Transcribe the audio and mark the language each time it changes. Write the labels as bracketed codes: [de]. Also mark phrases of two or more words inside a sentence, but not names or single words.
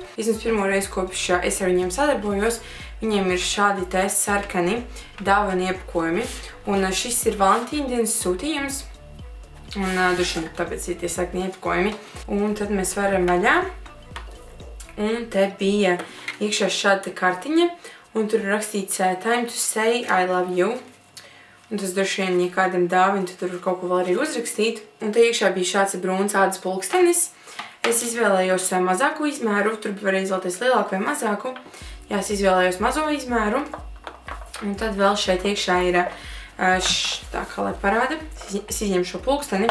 [lv] Vismaz pirmo reizi kopš es ar viņiem sadarbojos. Viņiem ir šādi te sarkani dāvanu iepakojumi. Un šis ir Valentīna dienas sūtījums. Un droši vien tāpēc ir tie sarkani iepakojumi. Un tad mēs varam vaļā. Un te bija iekšā šāda te kartiņa. Un tur ir rakstīts [en] Time to say I love you. [lv] Un tas droši vien, ja kādam dāvina, tad tur kaut ko vēl arī uzrakstīt. Un te iekšā bija šāds brūns ādas pulkstenis. Es izvēlējos mazāku izmēru, tur var izvēlēties lielāku vai mazāku. Jā, es izvēlējos mazo izmēru. Un tad vēl šeit iekšā ir, tā kā lai parāda, es izņemu šo pulksteni.